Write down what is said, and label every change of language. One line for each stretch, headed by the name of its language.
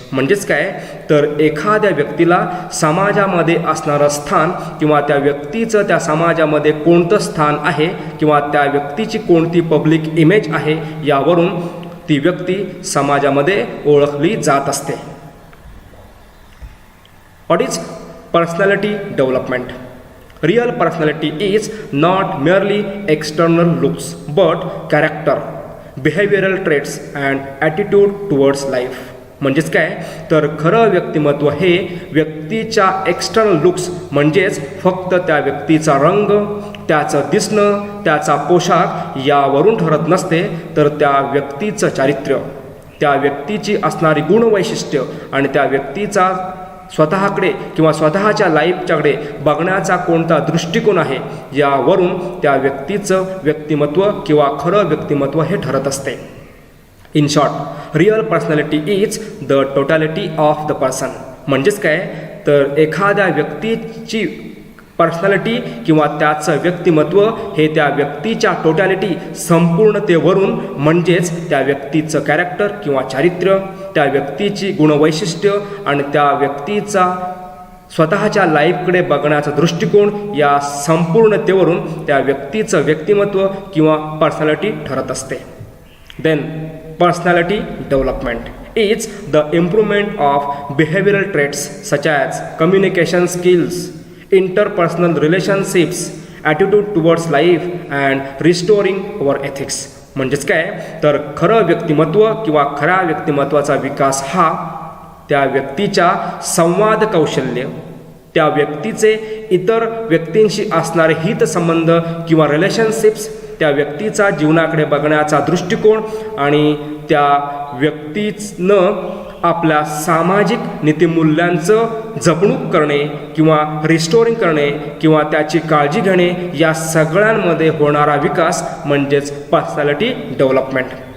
Marathi: म्हणजेच काय तर एखाद्या व्यक्तीला समाजामध्ये असणारं स्थान किंवा त्या व्यक्तीचं त्या समाजामध्ये कोणतं स्थान आहे किंवा त्या व्यक्तीची कोणती पब्लिक इमेज आहे यावरून ती व्यक्ती समाजामध्ये ओळखली जात असते.
English: What is personality development? Real personality is not merely external looks but character, behavioral traits and attitude towards life.
Marathi: म्हणजेच काय तर खरं व्यक्तिमत्व हे व्यक्तीच्या
English: external looks
Marathi: म्हणजेच फक्त त्या व्यक्तीचा रंग, त्याचं दिसणं, त्याचा पोशाख यावरून ठरत नसते, तर त्या व्यक्तीचं चारित्र्य, त्या व्यक्तीची असणारी गुणवैशिष्ट्य आणि त्या व्यक्तीचा स्वतःकडे किंवा स्वतःच्या लाईफच्याकडे बघण्याचा कोणता दृष्टिकोन आहे यावरून त्या व्यक्तीचं व्यक्तिमत्व किंवा खरं व्यक्तिमत्व हे ठरत असते.
English: In short, real personality is the totality of the person.
Marathi: म्हणजेच काय तर एखाद्या व्यक्तीची पर्सनॅलिटी किंवा त्याचं व्यक्तिमत्व हे त्या व्यक्तीच्या टोटॅलिटी संपूर्णतेवरून म्हणजेच त्या व्यक्तीचं कॅरेक्टर किंवा चारित्र्य, त्या व्यक्तीची गुणवैशिष्ट्य आणि त्या व्यक्तीचा स्वतःच्या लाईफकडे बघण्याचा दृष्टिकोन या संपूर्णतेवरून त्या व्यक्तीचं व्यक्तिमत्व किंवा पर्सनॅलिटी ठरत असते.
English: Then personality development is the improvement of behavioral traits such as communication skills, interpersonal relationships, attitude towards life and restoring our ethics.
Marathi: म्हणजेच काय तर खरं व्यक्तिमत्व किंवा खऱ्या व्यक्तिमत्वाचा विकास हा त्या व्यक्तीच्या संवाद कौशल्य, त्या व्यक्तीचे इतर व्यक्तींशी असणारे हितसंबंध किंवा रिलेशनशिप्स, त्या व्यक्तीचा जीवनाकडे बघण्याचा दृष्टिकोन आणि त्या व्यक्तीनं आपल्या सामाजिक नीतिमूल्यांचं जपणूक करणे किंवा रिस्टोरिंग करणे किंवा त्याची काळजी घेणे या सगळ्यांमध्ये होणारा विकास म्हणजेच पर्सनॅलिटी डेव्हलपमेंट.